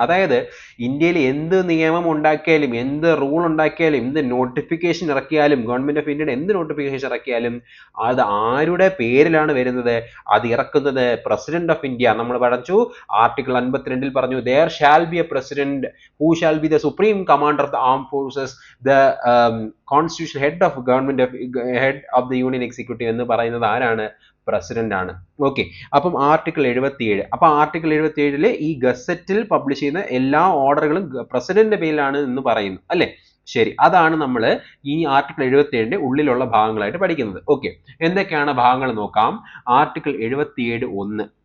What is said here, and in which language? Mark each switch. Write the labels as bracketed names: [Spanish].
[Malayalam] അതായത് ഇന്ത്യയിൽ എന്ത് നിയമം ഉണ്ടാക്കിയാലും എന്ത് റൂൾ ഉണ്ടാക്കിയാലും എന്ത് നോട്ടിഫിക്കേഷൻ ഇറക്കിയാലും ഗവൺമെന്റ് ഓഫ് ഇന്ത്യയുടെ എന്ത് നോട്ടിഫിക്കേഷൻ ഇറക്കിയാലും അത് ആരുടെ പേരിലാണ് വരുന്നത്? അത് ഇറക്കുന്നത് പ്രസിഡന്റ് ഓഫ് ഇന്ത്യ. നമ്മൾ പഠിച്ചു ആർട്ടിക്കിൾ 52 പറഞ്ഞു [English] there shall be a president who shall be the supreme commander of the armed forces, the constitutional head of the union executive [Malayalam] എന്ന് പറയുന്നത് ആരാണ്? പ്രസിഡന്റ് ആണ്. ഓക്കെ, അപ്പം ആർട്ടിക്കിൾ 77. അപ്പൊ ആർട്ടിക്കിൾ 77 ഈ ഗസറ്റിൽ പബ്ലിഷ് ചെയ്യുന്ന എല്ലാ ഓർഡറുകളും പ്രസിഡന്റിന്റെ പേരിലാണ് എന്ന് പറയുന്നു അല്ലെ. ശരി, അതാണ് നമ്മൾ ഈ ആർട്ടിക്കിൾ 77 ഉള്ളിലുള്ള ഭാഗങ്ങളായിട്ട് പഠിക്കുന്നത്. ഓക്കെ, എന്തൊക്കെയാണ് ഭാഗങ്ങൾ നോക്കാം. ആർട്ടിക്കിൾ 77(1).